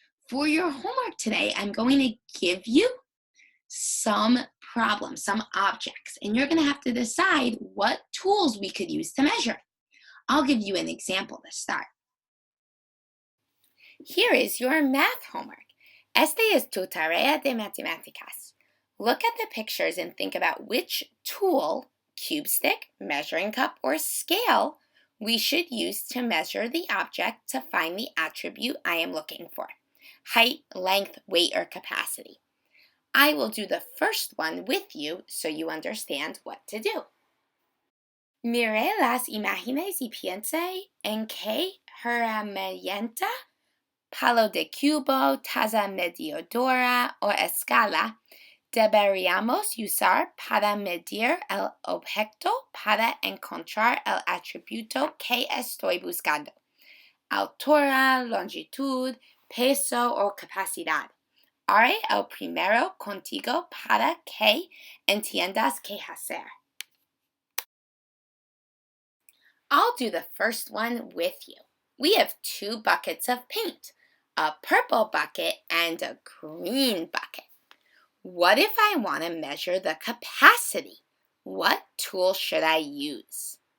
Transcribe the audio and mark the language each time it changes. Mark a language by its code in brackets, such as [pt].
[en] For your homework today, I'm going to give you some problems, some objects, and you're going to have to decide what tools we could use to measure. I'll give you an example to start. Here is your math homework. [es] Esta es tu tarea de matemáticas. [en] Look at the pictures and think about which tool, cube stick, measuring cup, or scale we should use to measure the object to find the attribute I am looking for: height, length, weight, or capacity. I will do the first one with you so you understand what to do. [es] Mire las imágenes y piense en qué herramienta, palo de cubo, taza medidora o escala deberíamos usar para medir el objeto para encontrar el atributo que estoy buscando: altura, longitud, peso o capacidad. Haré el primero contigo para que entiendas qué hacer. [en] I'll do the first one with you. We have 2 buckets of paint, a purple bucket and a green bucket. What if I want to measure the capacity? What tool should I use?